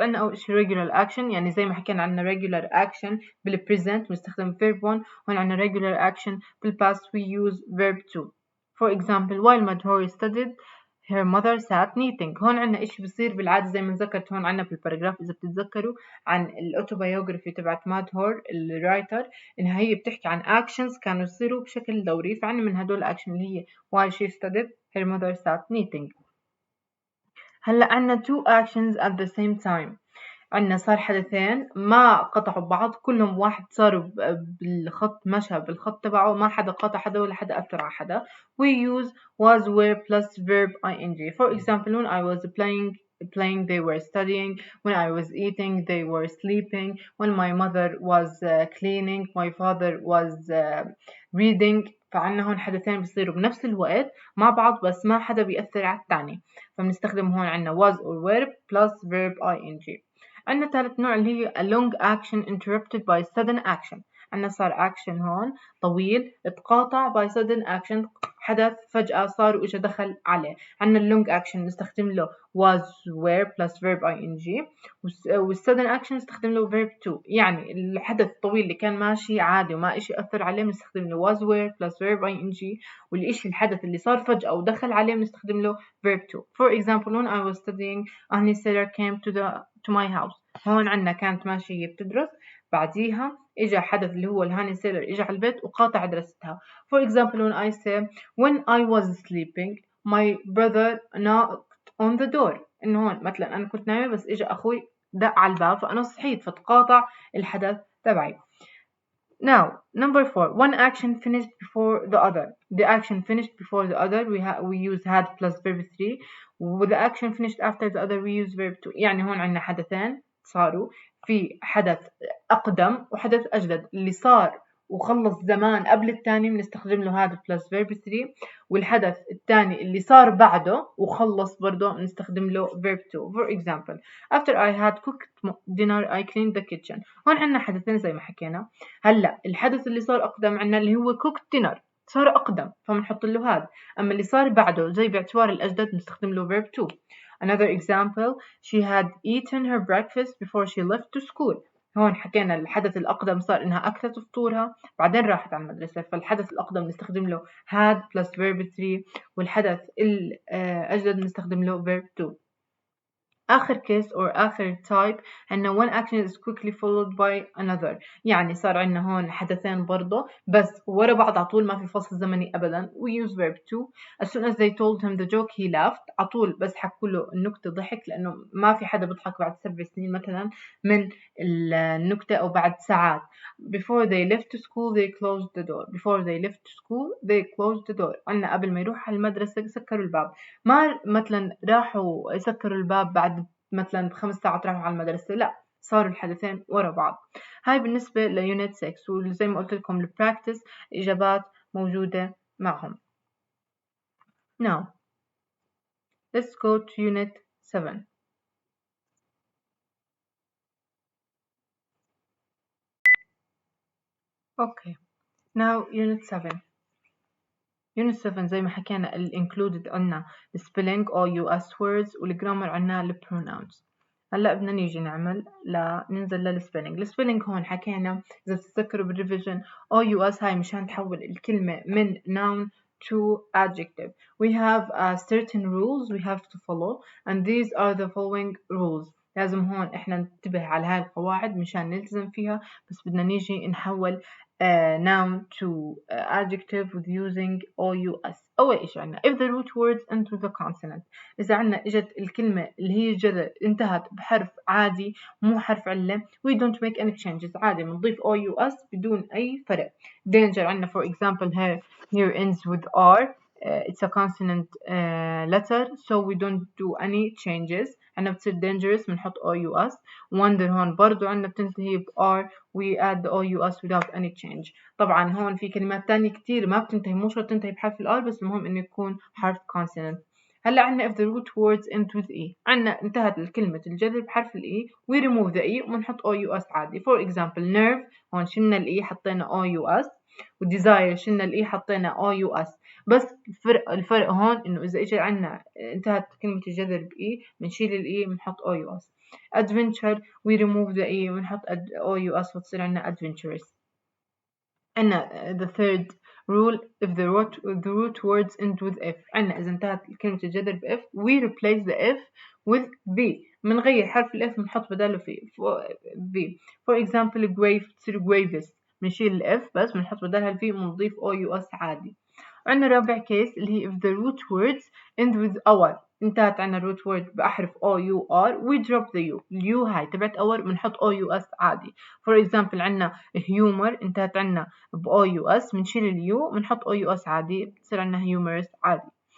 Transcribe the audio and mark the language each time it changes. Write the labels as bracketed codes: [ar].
[ar] عندنا أول شيء regular action، يعني زي ما حكينا عندنا regular action بالpresent بنستخدم verb 1، وهون عندنا regular action بالpast [en] we use verb 2. For example while Madhuri studied her mother sat knitting. [ar] هون عندنا إشي بصير بالعادة زي ما ذكرت هون عندنا بالباراجراف إذا بتتذكروا عن الأوتوبيوغرافي تبعت مادهور الرايتر، إنها هي بتحكي عن actions كانوا يصيروا بشكل دوري، فعندنا من هدول الأكشن اللي هي [en] while she studied her mother sat knitting. [ar] هلا عنا [en] two actions at the same time، [ar] عنا صار حدثين ما قطعوا بعض، كلهم واحد صاروا بالخط، مشى بالخط تبعه، ما حدا قطع حدا ولا حدا أثر على حدا. [en] we use was were plus verb ing. For example when I was playing they were studying, when I was eating they were sleeping, when my mother was cleaning my father was reading. [ar] فعنا هون حدثين بيصيروا بنفس الوقت مع بعض بس ما حدا بيأثر على الثاني، فبنستخدم هون عنا [en] was or were plus verb ing. [ar] عندنا ثالث نوع اللي هي [en] a long action interrupted by sudden action. [ar] عندنا صار action هون طويل اتقاطع by sudden action، حدث فجأة صار وإجا دخل عليه. عندنا long action نستخدم له [en] was were plus verb ing، [ar] والsudden action نستخدم له verb to، يعني الحدث الطويل اللي كان ماشي عادي وما إشي أثر عليه بنستخدم له was were plus verb ing، والإشي الحدث اللي صار فجأة ودخل عليه بنستخدم له verb to. [en] For example when I was studying Ahni Sailor came to my house. [ar] هون عنا كانت ماشية هي بتدرس، بعديها إجا حدث اللي هو الهاني سيلر إجا على البيت وقاطع دراستها. [en] For example when I say when I was sleeping my brother knocked on the door. [ar] إنه هون مثلا أنا كنت نايمة بس إجا أخوي دق على الباب فأنا صحيت فتقاطع الحدث تبعي. [en] Now number 4 one action finished before the other. The action finished before the other we use had plus verb 3. with the action finished after the other we use verb 2. [ar] يعني هون عندنا حدثين صاروا، في حدث أقدم وحدث أجدد، اللي صار وخلص زمان قبل الثاني بنستخدم له هذا plus verb 3، والحدث الثاني اللي صار بعده وخلص برضه بنستخدم له verb 2. [en] For example after I had cooked dinner I cleaned the kitchen. [ar] هون عندنا حدثين زي ما حكينا. هلا الحدث اللي صار أقدم عندنا اللي هو cooked dinner صار أقدم فبنحط له هذا، أما اللي صار بعده زي باعتبار الأجدد بنستخدم له verb 2. [en] Another example she had eaten her breakfast before she left to school. [ar] هون حكينا الحدث الأقدم صار إنها أكلت فطورها بعدين راحت على المدرسة، فالحدث الأقدم نستخدم له [en] had plus verb 3، [ar] والحدث الأجدد نستخدم له verb 2. آخر case or آخر type عندنا [en] one action is quickly followed by another، [ar] يعني صار عندنا هون حدثين برضه بس ورا بعض عطول ما في فصل زمني أبدا. [en] we use verb to. as soon as they told him the joke he laughed. [ar] عطول بس حكوا له النكتة ضحك، لأنه ما في حدا بيضحك بعد 7 سنين مثلا من النكتة أو بعد ساعات. [en] before they left to school they closed the door. before they left to school they closed the door. [ar] عندنا قبل ما يروح على المدرسة سكروا الباب، ما مثلا راحوا يسكروا الباب بعد مثلا ب5 ساعات راحوا على المدرسة، لا صاروا الحدثين ورا بعض. هاي بالنسبة ليونت 6، وزي ما قلت لكم البراكتس إجابات موجودة معهم. [en] Now let's go to unit 7. Okay now unit 7. unit 7 [ar] زي ما حكينا [en] ال included عنا ال spelling all US words والجرامر عنا ال pronouns. [ar] هلا بدنا نيجي ننزل للسبيلنج. السبيلنج هون حكينا إذا بتتذكروا بالريفيجن OUS هاي مشان تحول الكلمة من noun to adjective. [en] We have certain rules we have to follow and these are the following rules. [ar] لازم هون إحنا ننتبه على هاي القواعد مشان نلتزم فيها، بس بدنا نيجي نحول noun to adjective with using OUS. أول إشي عنا [en] if the root words end with a consonant. [ar] إذا عنا إجت الكلمة اللي هي جذر انتهت بحرف عادي مو حرف علة [en] we don't make any changes، [ar] عادي بنضيف OUS بدون أي فرق. [en] danger عنا for example here ends with R. It's a consonant letter so we don't do any changes. [ar] عنا بتصير dangerous بنحط OUS. [en] wonder [ar] هون برضو عنا بتنتهي ب [en] R we add the OUS without any change. [ar] طبعا هون في كلمات تانية كتير ما بتنتهي، مو شرط تنتهي بحرف الR بس المهم إنه يكون حرف consonant. [en] هلا عنا if the root words end with E. [ar] عنا انتهت الكلمة الجذر بحرف الإي [en] we remove the E [ar] ونحط OUS عادي. for example nerve هون شلنا الإي حطينا OUS، وديزاير شلنا الإي حطينا OUS. بس الفرق هون إنه إذا إجى عنا انتهت كلمة الجذر بإي بنشيل الإي بنحط OUS. [en] adventure we remove the E ونحط OUS وتصير عنا adventurous. عنا the third rule if the root words end with F. [ar] عنا إذا انتهت كلمة الجذر ب F [en] we replace the F with V. [ar] بنغير حرف ال F بنحط بداله V. For example grave تصير gravis بنشيل ال F بس بنحط بدالها ال V بنضيف OUS عادي. عنا رابع كيس اللي هي [en] if the root words end with our. انتهت عنا root word بأحرف OUR we drop the U. [ar] اليو هاي تبعت our بنحط OUS عادي. For example عنا humor انتهت عنا ب OUS بنشيل اليو بنحط OUS عادي بتصير عنا humorous عادي.